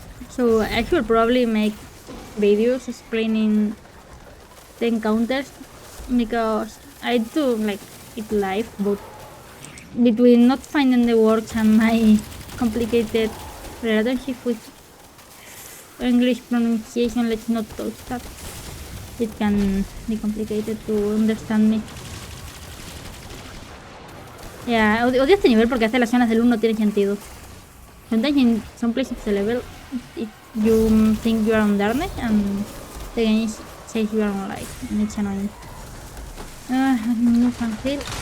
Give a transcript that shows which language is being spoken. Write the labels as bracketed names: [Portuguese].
[English] So I should probably make videos explaining the encounters because I do like it live, but between not finding the words and my complicated relationship with English pronunciation, let's not touch that. It can be complicated to understand me. [Spanish] Yeah, odio este nivel porque hace las zonas del 1 no tiene sentido. [English] Sometimes in some places of the level, you think you are on darkness and the game says you are on light, and it's annoying. Move and heal.